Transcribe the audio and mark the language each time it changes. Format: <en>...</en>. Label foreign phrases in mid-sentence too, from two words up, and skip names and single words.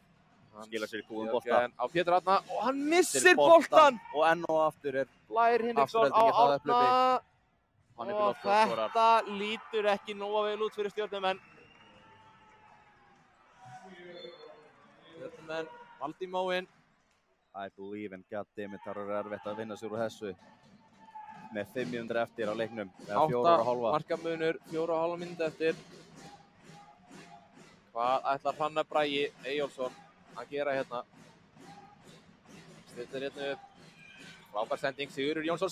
<is>Skilar sér í góðum bolta. Á Pétur Árna og hann missir boltan. Og enn og aftur er Blær Hinriksson á Árna. Og þetta lítur ekki nóga vel út fyrir Stjörnumenn. Stjörnumenn, valdi í móinn.</is> <en>I believe in goddammit,</en> <is>það er erfitt að vinna sér úr þessu. Með 5 mínútur eftir á leiknum. 8 markamunur, 4,5 mínútur eftir. Hvað ætlar Hrannar Bragi Eyjólfsson að gera hérna? Stillir hérna upp. Frábær sending, Sigurður Jónsson.</is>